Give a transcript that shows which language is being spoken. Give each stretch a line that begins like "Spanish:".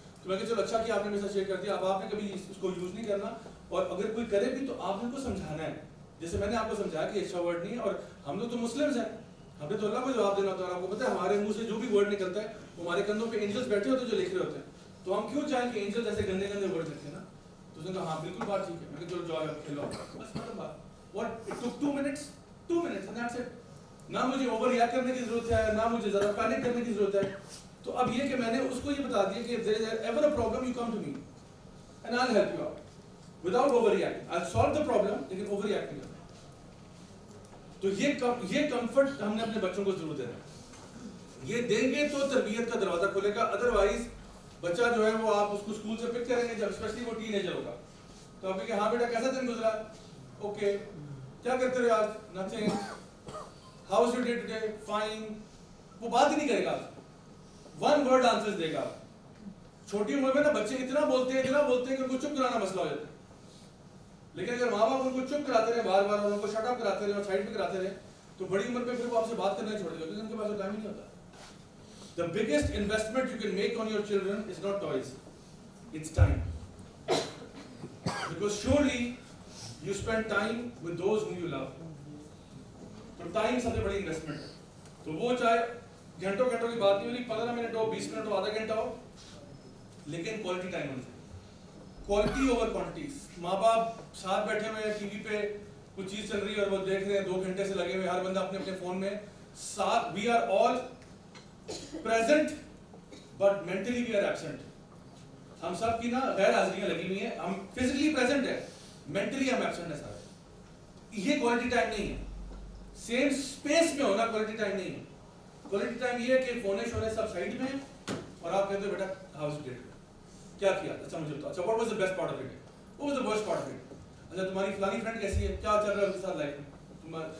Urdu: تو میں کہا چلو اچھا کہ آپ نے میرے ساتھ شیئر کر دیا، اب آپ نے کبھی اس کو یوز نہیں کرنا، اور اگر کوئی کرے بھی تو آپ نے ان کو سمجھانا ہے، جیسے میں نے آپ کو سمجھایا کہ اچھا ورڈ نہیں ہے. اور ہم لوگ تو مسلمز ہیں، ہمیں تو اللہ کو جواب دینا ہوتا ہے، اور آپ کو پتہ ہے ہمارے منہ سے جو بھی ورڈ نکلتا ہے وہ ہمارے کندھوں پہ اینجلز بیٹھے ہوتے ہیں جو لکھ رہے ہوتے ہیں. تو ہم کیوں چاہیں کہ اینجلز ایسے گندے گندے ورڈ لکھیں نا؟ تو اس نے کہا ہاں بالکل بات ٹھیک ہے. میں نے کہا چلو جاؤ کھیلو، بس ختم بات.
English: What it took 2 minutes and that's it.
Urdu: نہ مجھے اوور ریئیکٹ کرنے کی ضرورت ہے، نہ مجھے ذرا پینک کرنے کی ضرورت ہے. تو اب یہ کہ میں نے اس کو یہ بتا دیا کہ
English: if there is ever a problem you come to me and I'll help you out without overreacting. I'll solve the problem
Urdu: لیکن overreact نہیں کرنا. تو یہ کمفرٹ ہم نے اپنے بچوں کو ضرور دینا ہے. یہ دیں گے تو تربیت کا دروازہ کھلے گا، ادروائز بچہ جو ہے وہ آپ اس کو اسکول سے پک کریں گے جب اسپیشلی وہ ٹین ایجر ہوگا تو آپ کہ ہاں بیٹا کیسا دن گزرا، اوکے کیا کرتے رہے آج، nothing,
English: how is your day today,
Urdu: fine. وہ بات ہی نہیں کرے گا، 1 ورڈ آنسر دے گا. چھوٹی عمر میں نا بچے اتنا بولتے ہیں کہ ان کو چپ کرانا مسئلہ ہو جاتا ہے. لیکن اگر ماں باپ ان کو چپ کراتے رہے بار بار اور ان کو شٹ اپ کراتے رہے اور سائڈ پہ کراتے رہے تو بڑی عمر پہ پھر وہ آپ سے بات کرنا چھوڑ دے گا کیونکہ ان کے پاس ٹائم ہی نہیں ہوتا.
English: The biggest investment you can make on your children is not toys, it's time. Because surely you spend time with those whom you love.
Urdu: تو ٹائم سب سے بڑی انویسٹمنٹ ہے. تو وہ چاہے گھنٹوں کی بات نہیں ہونی، 15 منٹ ہو، 20 منٹ ہو، آدھا گھنٹہ ہو، لیکن کوالٹی ٹائم ہونا چاہیے.
English: Quality over quantity.
Urdu: ماں باپ ساتھ بیٹھے ہوئے ٹی وی پہ کچھ چیز چل رہی ہے اور وہ دیکھ رہے ہیں 2 گھنٹے سے لگے ہوئے، ہر بندہ اپنے فون میں ساتھ.
English: We are all present but mentally we are absent.
Urdu: ہم سب کی نا غیر حاضریاں لگی ہوئی ہیں، ہم
English: physically present
Urdu: ہیں، mentally ہم absent ہیں سارے. یہ کوالٹی ٹائم نہیں ہے. سیم اسپیس میں ہونا کوالٹی ٹائم نہیں ہے. کوالٹی ٹائم یہ ہے کہ فونے شونے سب سائڈ میں ہیں اور آپ کہتے ہو بیٹا
English: how is it,
Urdu: کیا کیا، اچھا مجھے بتاؤ، اچھا
English: what was the best part of it, what was the worst part of it,
Urdu: اچھا تمہاری فلانی فرینڈ کیسی ہے، کیا چل رہا ہے اس کے ساتھ لائف میں.